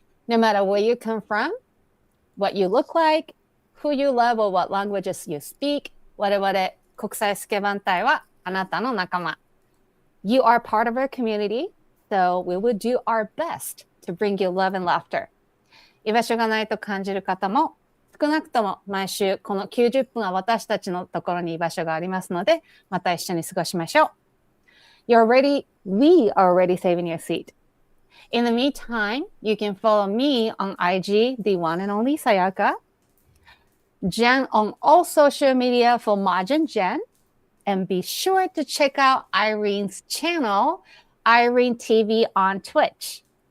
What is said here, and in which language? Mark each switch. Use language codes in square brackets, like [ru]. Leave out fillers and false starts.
[en] No matter where you come from, what you look like, who you love, or what languages you speak, [ja] 我々国際スケバン隊はあなたの仲間。 [en] You are part of our community, so we will do our best to bring you love and laughter. [ja] 居場所がないと感じる方も、少なくとも毎週この90分は私たちのところに居場所がありますので、また一緒に過ごしましょう。 [en] We are already saving your seat. In the meantime, you can follow me on IG, the one and only Sayaka, Jenn on all social media for Mahjong Jenn, and be sure to check out Irene's channel, Irene TV on Twitch.